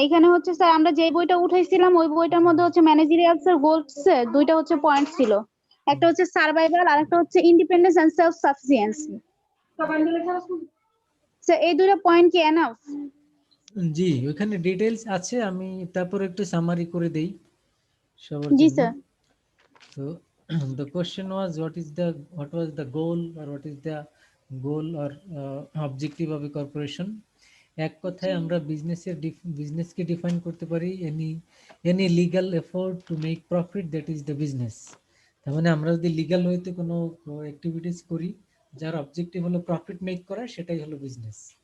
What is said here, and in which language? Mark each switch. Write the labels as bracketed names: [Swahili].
[Bangla] এখানে হচ্ছে স্যার আমরা যে বইটা উঠাইছিলাম ওই বইটার মধ্যে হচ্ছে ম্যানেজারিয়াল স্যার গোলস দুইটা হচ্ছে পয়েন্ট ছিল। একটা হচ্ছে সার্ভাইভাল আর একটা হচ্ছে independence and self sufficiency. Sir এই দুইটা পয়েন্ট কি এনাফ? জি, ওখানে ডিটেইলস আছে, আমি তারপর একটু সামারি করে দেই সবার জি জন্য। Sir. [English] So the question was what was the goal, or what is the goal or objective of a corporation? [Bangla] এক কথায় আমরা বিজনেসকে ডিফাইন করতে পারি [English] Any legal effort to make profit, that is the business. [Bangla] তার মানে আমরা যদি লিগ্যাল ওয়েতে কোনো অ্যাক্টিভিটিস করি যার অবজেক্টিভ হলো প্রফিট মেক করা, সেটাই হলো বিজনেস।